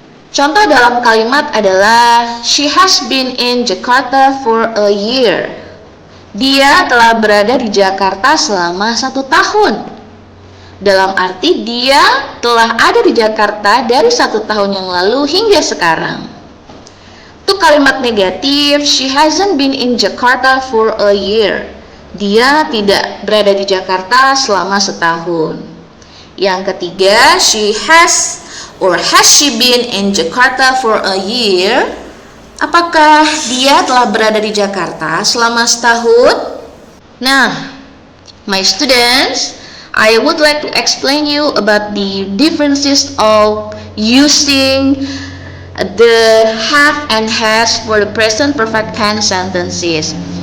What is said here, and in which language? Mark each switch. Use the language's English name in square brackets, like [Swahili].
[Indonesian] Contoh dalam kalimat adalah [English] she has been in Jakarta for a year. [Indonesian] Dia telah berada di Jakarta selama 1 tahun. Dalam arti dia telah ada di Jakarta dari 1 tahun yang lalu hingga sekarang. Untuk kalimat negatif, [English] she hasn't been in Jakarta for a year. [Indonesian] Dia tidak berada di Jakarta selama 1 tahun. Yang ketiga, [English] she has she been in Jakarta for a year? [Indonesian] Apakah dia telah berada di Jakarta selama 1 tahun? [English] Nah, my students, I would like to explain you about the differences of using the have and has for the present perfect tense sentences.